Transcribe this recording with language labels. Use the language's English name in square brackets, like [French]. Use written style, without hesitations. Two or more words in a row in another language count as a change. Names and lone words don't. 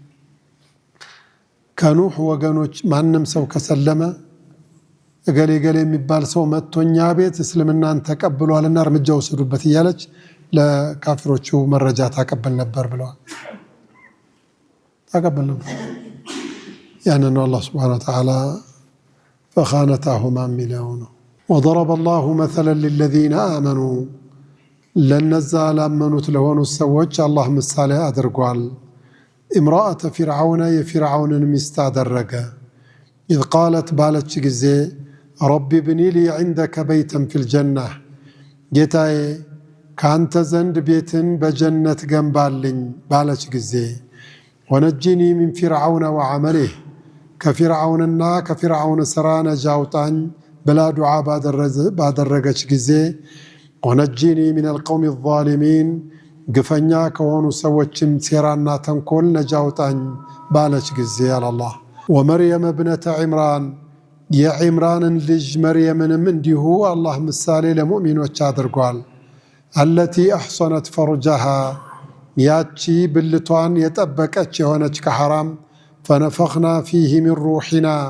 [Amharic] ከኑሕ ወገኖች ማንም ሰው ከሰለመ እገሌ ገሌ የሚባል ሰው መጥቶኛ ቤት እስልምናን ተቀብሏልና እርምጃ ወሰዱበት እያለች ለካፊሮቹ መረጃ ታቀበል ነበር ብለዋል። ታቀበል ነበር። ያንን ነው አላህ [Arabic] سبحانه وتعالى فخانتهما [Amharic] የሚለው ነው። [Arabic] وضرب الله مثلا للذين آمنوا [Amharic] ለነዛ ላመኑት ለሆኑት ሰዎች አላህ ምሳሌ አድርጓል። [Arabic] امرأة فرعون [Amharic] የፊርዓውንን ሚስት አደረገ። [Arabic] إذ قالت [Amharic] ባለች ጊዜ [Arabic] رب ابن لي عندك بيتا في الجنة [Amharic] ጌታዬ ካንተ ዘንድ ቤትን በጀነት ገንባልኝ ባለች ጊዜ [Arabic] ونجني من فرعون وعمله [Amharic] ከፊርዓውንና ከፊርዓውን ስራ ነጃ አውጣኝ ብላ ዱዓ ባደረገች ጊዜ [Arabic] ونجني من القوم الظالمين [Amharic] ግፈኛ ከሆኑ ሰዎችም ሴራና ተንኮል ነጃ አውጣኝ ባለች ጊዜ አላህ [Arabic] ومريم ابنت عمران [Amharic] የዒምራንን ልጅ መርየምንም እንዲሁ አላህ ምሳሌ ለሙእሚኖች አድርጓል። [Arabic] التي أحصنت فرجها [Amharic] ያቺ ብልቷን የጠበቀች የሆነች ከሐራም [Arabic] فنفخنا فيه من روحنا